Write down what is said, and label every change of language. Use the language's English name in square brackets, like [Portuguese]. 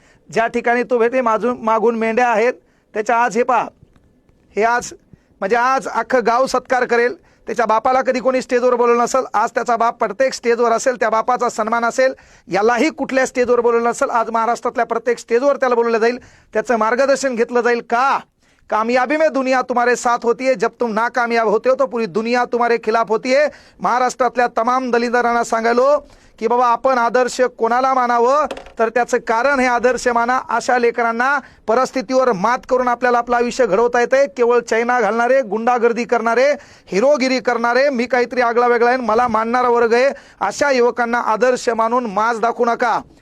[Marathi] ज्या ठिकाणी तो भेटे मागून मेंढ्या आहेत त्याच्या आज हे पहा, हे आज म्हणजे आज अख्खं गाव सत्कार करेल। त्याच्या बापाला कधी कोणी स्टेजवर बोलवलं नसेल, आज त्याचा बाप प्रत्येक स्टेजवर असेल, त्या बापाचा सन्मान असेल, यालाही कुठल्या स्टेजवर बोलवलं नसेल, आज महाराष्ट्रातल्या प्रत्येक स्टेजवर त्याला बोलवलं जाईल, त्याचं मार्गदर्शन घेतलं जाईल. का? [Hindi] कामयाबी में दुनिया तुम्हारे साथ होती है, जब तुम नाकामयाब होते हो तो पूरी दुनिया तुम्हारे खिलाफ होती है. [Marathi] महाराष्ट्रातल्या तमाम दलिंदरांना सांगायलो की बाबा आपण आदर्श कोणाला मानावं, तर त्याचं कारण हे आदर्श माना. अशा लेकरांना परिस्थितीवर मात करून आपल्याला आपलं आयुष्य घडवता येते. केवळ चैना घालणारे, गुंडागर्दी करणारे, हिरोगिरी करणारे, मी काहीतरी आगळा वेगळा आहे मला मानणारा वर्ग आहे, अशा युवकांना आदर्श मानून माज दाखवू नका.